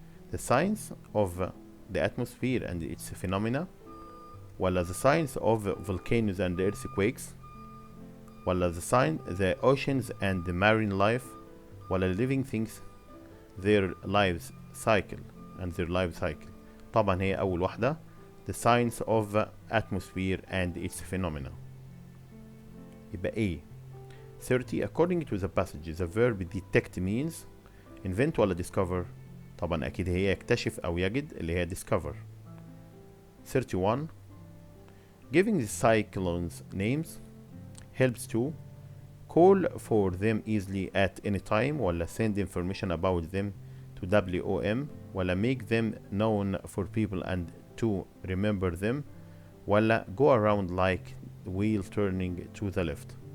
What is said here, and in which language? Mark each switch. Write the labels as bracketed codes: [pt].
[en] The science of the atmosphere and its phenomena ولا the science of volcanoes and earthquakes ولا the oceans and the marine life ولا living things their lives cycle and their life cycle. [ar] طبعا هي أول واحدة [en] the science of atmosphere and its phenomena. [ar] يبقى A. 30. [en] According to the passage, the verb detect means invent ولا discover. [ar] طبعا أكيد هي يكتشف أو يجد اللي هي discover. [en] 31. Giving the cyclones names helps to call for them easily at any time ولا send information about them to WOM ولا make them known for people and to remember them ولا go around like wheel turning to the left.